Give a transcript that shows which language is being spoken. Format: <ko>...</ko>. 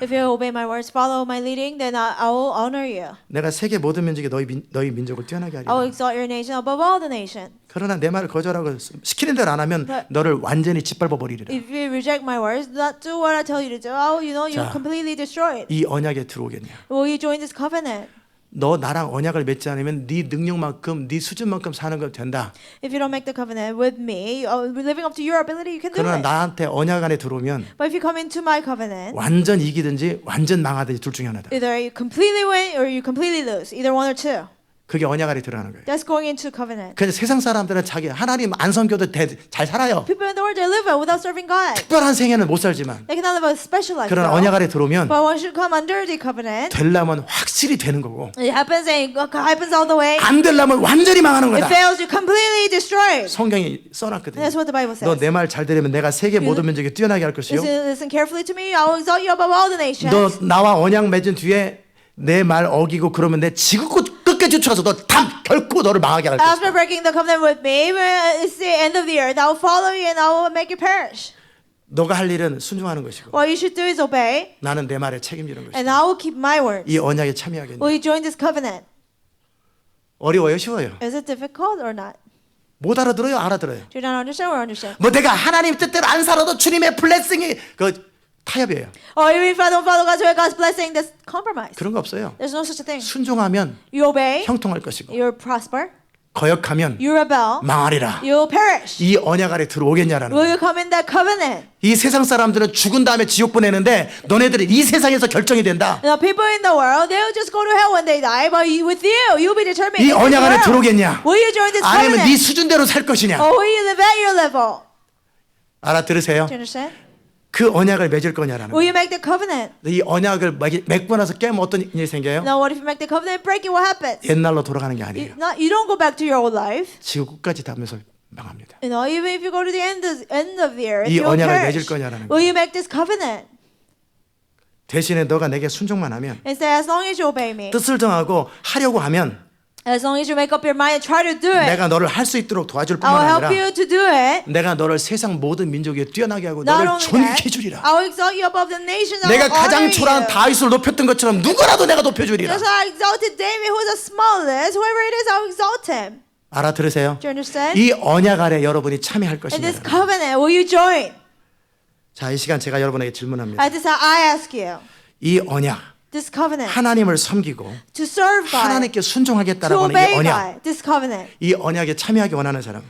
<en>If you obey my words, follow my leading, then I will honor you.</en> <ko>내가 세계 모든 민족에 너희 민족을 뛰어나게</ko> <en>I will</en> <ko>하리라.</ko> <en>exalt your nation above all the nations.</en> <ko>그러나 내 말을 거절하고 시키는 대로 안 하면</ko> <en>But-</en> <ko>너를 완전히 짓밟아 버리리라.</ko> <en>If you reject my words, not do what I tell you to do, you're</en> <ko>자.</ko> <en>completely destroyed.</en> <ko>이 언약에 들어오겠냐?</ko> <en>Will you join this covenant?</en> <ko>너 나랑 언약을 맺지 않으면 네 능력만큼 네 수준만큼 사는 건 된다.</ko> <en>If you don't make the covenant with me, living up to your ability, you can do</en> <ko>그러나</ko> <en>it.</en> <ko>나한테 언약 안에 들어오면</ko> <en>But if you come into my covenant,</en> <ko>완전 이기든지 완전 망하든지 둘 중에 하나다.</ko> <en>either you completely win or you completely lose. Either one or two.</en> <ko>그게 언약 안에 들어가는 거예요.</ko> <en>That's going into covenant.</en> <ko>그래서 세상 사람들은 자기 하나님 안 섬겨도 잘 살아요.</ko> <en>People in the world, they live without serving God.</en> <ko>특별한 생애는 못 살지만</ko> <en>They cannot live a special life.</en> <ko>그러나</ko> <en>though.</en> <ko>언약 안에 들어오면</ko> <en>But once you come under the covenant,</en> <ko>되려면 확실히 되는 거고</ko> <en>it happens and it happens all the way.</en> <ko>안 되려면 완전히 망하는</ko> <en>It</en> <ko>거다.</ko> <en>fails, you completely destroyed.</en> <ko>성경이 써놨거든요.</ko> <en>That's what the Bible says.</en> <ko>너 내 말 잘 들으면 내가 세계 모든 민족에 뛰어나게 할 것이요.</ko> <en>Listen carefully to me. I will exalt you above all the nations.</en> <ko>너 나와 언약 맺은 뒤에 내 말 어기고 그러면 내 지구 끝까지 쫓아서 너 결코 너를 망하게 할 것이다.</ko> <en>After breaking the covenant with me, it's the end of the earth. I will follow you and I will make you perish.</en> <ko>너가 할 일은 순종하는 것이고</ko> <en>What you should do is obey,</en> <ko>나는 내 말에 책임지는 것이다.</ko> <en>and I will keep my words.</en> <ko>이 언약에 참여하겠냐?</ko> <en>Will you join this covenant?</en> <ko>어려워요, 쉬워요?</ko> <en>Is it difficult or not?</en> <ko>못 알아들어요, 알아들어요.</ko> <en>Do you not understand or understand?</en> <ko>뭐 내가 하나님 뜻대로 안 살아도 주님의 블레싱이 그 타협이에요.</ko> <en>Or even if I don't follow God's way, God's blessing, that's compromise.</en> <ko>그런 거 없어요.</ko> <en>There's no such a thing.</en> <ko>순종하면</ko> <en>You obey,</en> <ko>형통할 것이고</ko> <en>you prosper.</en> <ko>거역하면</ko> <en>You rebel,</en> <ko>망하리라.</ko> <en>you will perish.</en> <ko>이 언약 아래 들어오겠냐라는</ko> <en>Will</en> <ko>거예요.</ko> <en>you come in that covenant?</en> <ko>이 세상 사람들은 죽은 다음에 지옥 보내는데 너네들은 이 세상에서 결정이 된다.</ko> <en>The people in the world, they'll just go to hell when they die, but with you, you'll be determined.</en> <ko>이</ko> <en>in this</en> <ko>언약 안에</ko> <en>world.</en> <ko>들어오겠냐?</ko> <en>Will you join this</en> <ko>아니면 네</ko> <en>covenant?</en> <ko>수준대로 살 것이냐?</ko> <en>Or will you live at your level?</en> <ko>알아들으세요?</ko> <en>Do you understand?</en> <ko>그 언약을 맺을 거냐라는</ko> <en>Will</en> <ko>거예요.</ko> <en>you make the covenant?</en> <ko>이 언약을 맺고 나서 깨면 어떤 일이 생겨요?</ko> <en>Now, what if you make the covenant and break it? What happens?</en> <ko>옛날로 돌아가는 게 아니에요.</ko> <en>You don't go back to your old life.</en> <ko>지구 끝까지 닿으면서 망합니다.</ko> <en>Even if you go to the end of the earth,</en> <ko>이</ko> <en>you'll</en> <ko>언약을</ko> <en>perish.</en> <ko>맺을 거냐라는</ko> <en>Will you make this covenant?</en> <ko>대신에 너가 내게 순종만 하면</ko> <en>And say, as long as you obey me,</en> <ko>뜻을 정하고 하려고 하면</ko> <en>as long as you make up your mind and try to do it,</en> <ko>내가 너를 할 수 있도록 도와줄</ko> <en>I will</en> <ko>뿐만</ko> <en>help</en> <ko>아니라</ko> <en>you to do it.</en> <ko>내가 너를 세상 모든 민족에 뛰어나게 하고</ko> <en>Not</en> <ko>너를</ko> <en>only</en> <ko>존귀해</ko> <en>that,</en> <ko>주리라.</ko> <en>I will exalt you above the nations. I</en> <ko>내가</ko> <en>will honor</en> <ko>가장 초라한</ko> <en>you.</en> <ko>다윗을 높였던 것처럼 누구라도 내가 높여주리라.</ko> <en>Just like I exalted David, who is the smallest, whoever it is, I will exalt him.</en> <ko>알아들으세요?</ko> <en>Do you understand?</en> <ko>이 언약 아래 여러분이 참여할</ko> <en>In this</en> <ko>것이냐.</ko> <en>covenant, will you join?</en> <ko>자, 이 시간 제가 여러분에게 질문합니다.</ko> <en>At this time, I ask you,</en> <ko>이 언약,</ko> <en>this covenant,</en> <ko>하나님을 섬기고</ko> <en>to serve God,</en> <ko>하나님께</ko> <en>to</en> <ko>순종하겠다라고 하는 이</ko> <en>obey</en> <ko>언약,</ko> <en>God, this covenant.</en> <ko>이 언약에 참여하기 원하는 사람</ko>